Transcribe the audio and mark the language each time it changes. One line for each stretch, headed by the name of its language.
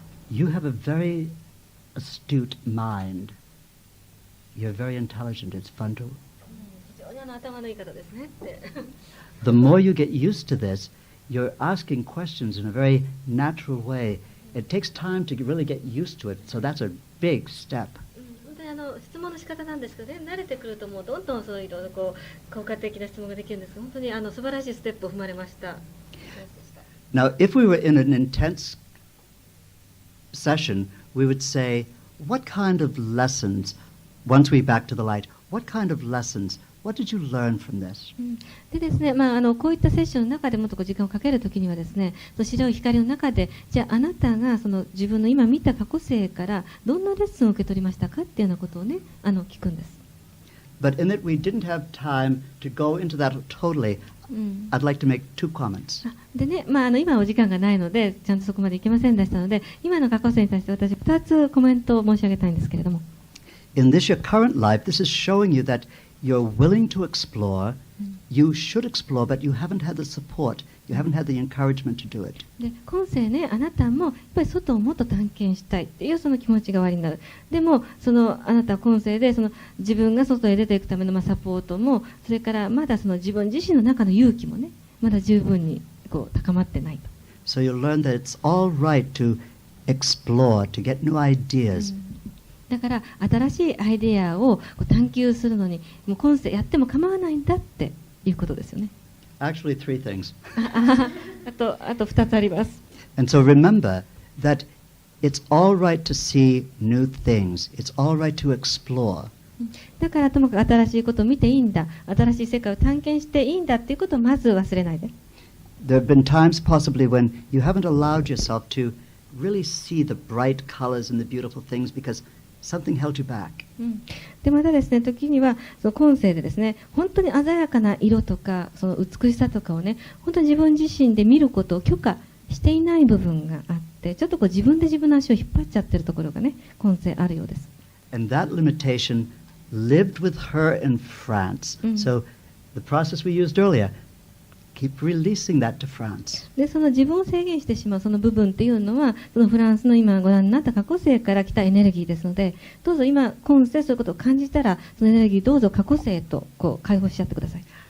English: You have a very astute mind. You're very intelligent. It's fun to...
Japanese: 非常に頭のいい方ですねって。
English: The more you get used to this, you're asking questions in a very natural way. It takes time to really get used to it, so that's a big step.
Japanese: 本当に質問の仕方なんですけどね、慣れてくるともうどんどんそういろいろこう効果的な質問ができるんです。本当に素晴らしいステップを踏まれました。
English: Now, if we were in an intense session, we would say, what kind of lessons, once we back to the light, what kind of lessons What did you learn from this?
Japanese: でですね、こういったセッションの中でもっと時間をかけるときにはですね、その白い光の中で、じゃああなたがその自分の今見た過去世からどんなレッスンを受け取りましたかっていうようなことをね、聞くんです。
English: But in that we didn't have time to go into that totally, I'd like to make 2 comments.
Japanese: でね、今お時間がないので、ちゃんとそこまでいけませんでしたので、今の過去世に対して私2つコメントを申し上げたいんですけれども。
English: In this your current life, this is showing you that you're willing to explore, you should explore, but you haven't had the support, you haven't had the encouragement to do it.
Japanese: で今世ね、あなたもやっぱり外をもっと探検したいっていうその気持ちがおありになる。でもあなたは今世で自分が外へ出ていくためのサポートも、それからまだ自分自身の中の勇気もね、まだ十分に高まってないと。
English: So you'll learn that it's all right to explore, to get new ideas.
Japanese: だから新しいアイデアを探求するのにもう今世やっても構わないんだっていうことですよね。
English: Actually, 3 things.
Japanese: あと2つあります。
English: And so remember that it's all right to see new things. It's all right to explore.
Japanese: だからともかく新しいことを見ていいんだ、新しい世界を探検していいんだっていうことをまず忘れないで。
English: There have been times possibly when you haven't allowed yourself to really see the bright colors and the beautiful things because something held you back.
Japanese: でまたですね、時にはその今世でですね、本当に鮮やかな色とかその美しさとかをね、本当に自分自身で見ることを許可していない部分があって、ちょっと自分で自分の足を引っ張っちゃってるところがね、今世あるようです。
English: And that limitation lived with her in France. So the process we used earlier, keep releasing that to France.
Japanese: でその自分を制限してしまうその部分っていうのは、そのフランスの今ご覧になった過去世から来たエネルギーですので、どうぞ今今世そういうことを感じたら、そのエネルギーどうぞ過去世と解放しちゃってください。